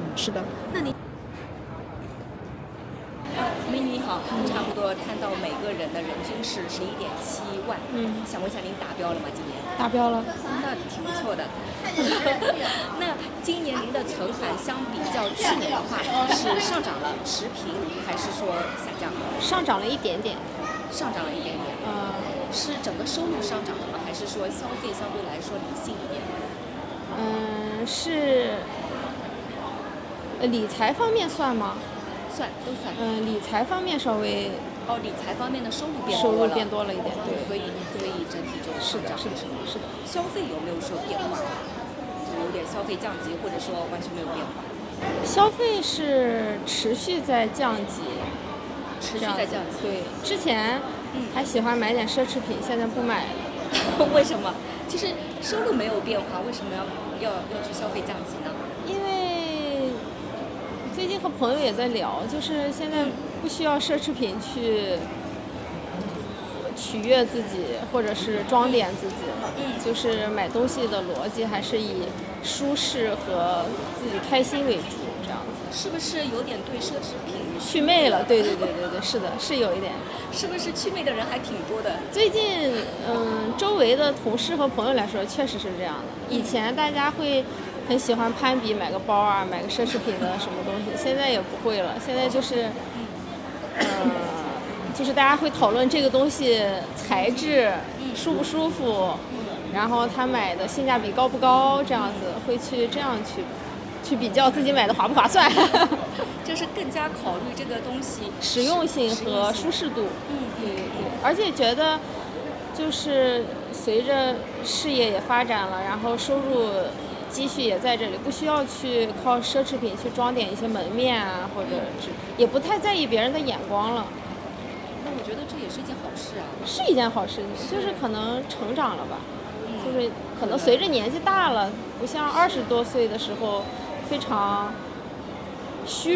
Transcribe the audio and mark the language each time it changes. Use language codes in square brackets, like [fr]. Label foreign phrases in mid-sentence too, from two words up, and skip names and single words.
[zh] 那你美女你好，差不多看到每個人的人均是11.7萬。想問一下您達標了嗎？今年達標了。那挺不錯的。那今年您的存款相比較去年的話，是上漲了、持平，還是說下降了？上漲了一點點。是整個收入上漲了嗎？還是說消費相对來說理性一點？是理財方面算嗎？都算。理財方面稍微。理財方面的收入變多了一點，对，所以整体就上漲。是的。消費有沒有受變化？就有點消費降級，或者說完全沒有變化？消費是持續在降級。对，之前還喜歡買點奢侈品，現在不買了。為什麼？其實收入沒有變化，為什麼要去消費降級呢？因為最近和朋友也在聊，就是現在不需要奢侈品取悅自己或者是装点自己，就是买东西的逻辑还是以舒适和自己開心為主，這樣子。是不是有點對奢侈品祛魅了？對，是的，是有一點。是不是祛魅的人還挺多的？最近，周圍的同事和朋友來說，確實是這樣的。以前大家會很喜歡攀比，買個包啊，買個奢侈品的什麼東西，現在也不會了。現在就是，就是大家會討論這個東西材質舒不舒服，然後他買的性價比高不高，這樣子會去這樣去比較自己買的划不划算。就是更加考慮這個東西實用性和舒適度。对，而且覺得就是隨着事業也發展了，然後收入積蓄也在這裡，不需要去靠奢侈品去裝點一些門面啊，或者也不太在意別人的眼光了。那我覺得这也是一件好事啊。是一件好事，就是可能成長了吧，就是可能隨着年紀大了，不像20多歲的時候非常虛榮。